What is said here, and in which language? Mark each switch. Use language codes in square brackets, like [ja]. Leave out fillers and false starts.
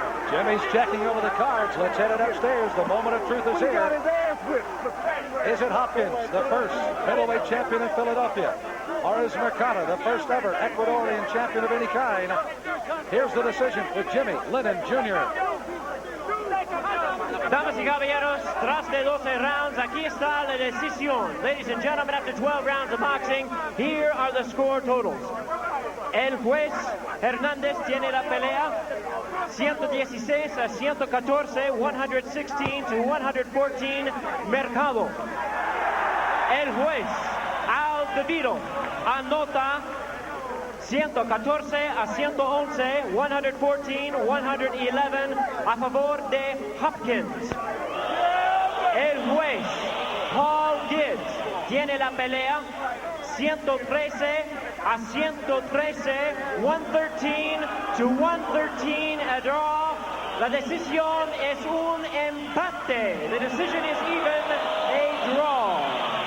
[en] Jimmy's checking over the cards. Let's head it upstairs. The moment of truth is here. Is it Hopkins, the first middleweight champion in Philadelphia? Or is Mercado, the first ever Ecuadorian champion of any kind? Here's the decision for Jimmy Lennon Jr. [es] Damas y caballeros, tras de 12 rounds, aquí está la decisión. [en] Ladies and gentlemen, after 12 rounds of boxing, here are the score totals. [es] El juez Hernández tiene la pelea 116 a 114, [en] 116 to 114, [es] Mercado. El juez Al DeVito anota 114 a 111, 114, 111 a favor de Hopkins. El juez Paul Gibbs tiene la pelea 113 a 113, [en] 113 to 113 a draw. [es] La decisión es un empate. [en] The decision is even, a draw.